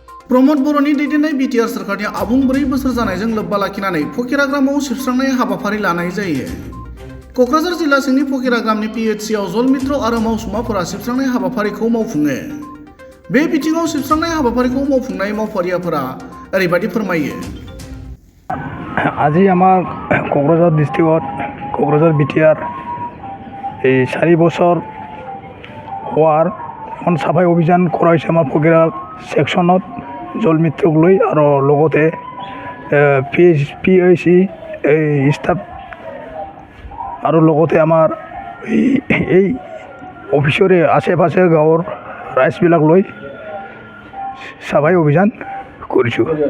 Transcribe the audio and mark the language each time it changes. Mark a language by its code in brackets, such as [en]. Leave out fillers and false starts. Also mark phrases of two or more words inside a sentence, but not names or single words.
[brx] प्रमद बर'नि दैदेननाय बिटिआर सोरखारनि आबुं 4 बोसोर जानायजों लोब्बा लाखिनानै फकिराग्रामाव सिबस्रांनाय हाबाफारि लानाय जायो। क'क्राझार जिल्ला सिंनि फकिराग्रामनि पिएचसिआव जल मित्र आरो मावसुमाफोरा सिबस्रांनाय हाबाफारिखौ मावफुङो। बे बिथिङाव सिबस्रांनाय हाबाफारिखौ मावफुंनाय मावफारियाफोरा ओरैबायदि फोरमायो। [as] আজি আমাৰ কোকৰাঝাৰ ডিষ্ট্ৰিক্টত কোকৰাঝাৰ বিটিআৰ 4 বছৰ হোৱাৰ এখন চাফাই অভিযান কৰা হৈছে আমাৰ ফকিৰা সেকশনত জল মিত্ৰক লৈ আৰু লগতে পিএইচি ষ্টাফ আৰু লগতে আমাৰ এই অফিচৰে আশে-পাশে গাঁৱৰ ৰাইজবিলাক লৈ চাফাই অভিযান কৰিছোঁ।